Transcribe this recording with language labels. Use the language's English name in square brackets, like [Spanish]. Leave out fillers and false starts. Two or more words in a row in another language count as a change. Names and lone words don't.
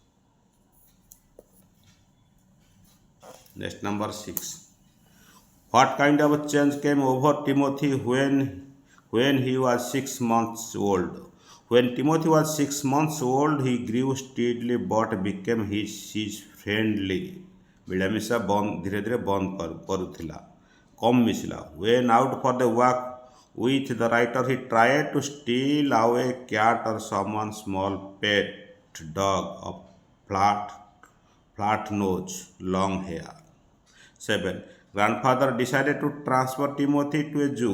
[English] Next number 6. What kind of a change came over Timothy when he was 6 months old? When Timothy was 6 months old, he grew steadily but became his friendly. [Odia] ମିଳାମିଶା ଧୀରେ ଧୀରେ ବନ୍ଦ କରୁଥିଲା, କମ୍ ମିଶିଲା. [English] When out for the walk with the writer, he tried to steal away a cat or someone's small pet dog of flat nose, long hair. 7. Grandfather decided to transfer Timothy to a zoo.